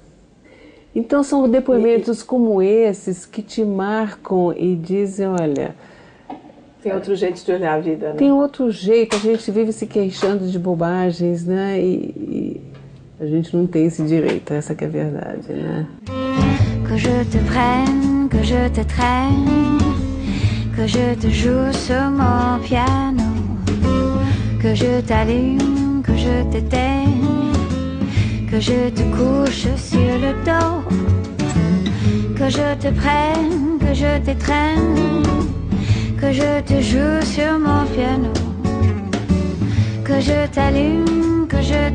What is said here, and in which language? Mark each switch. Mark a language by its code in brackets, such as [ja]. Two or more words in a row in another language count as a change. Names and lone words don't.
[pt] Então são depoimentos como esses que te marcam e dizem, olha... Tem outro jeito de olhar a vida, né? Tem outro jeito, a gente vive se queixando de bobagens, né? E a gente não tem esse direito, essa que é a verdade, né? [fr] Que je te prenne, que je te traîne, que je te joue sur mon piano, que je t'allume, que je t'éteigne, que je te couche sur le dos, que je te prenne, que je t'étreigne, que je te joue sur mon piano, que je t'allume, que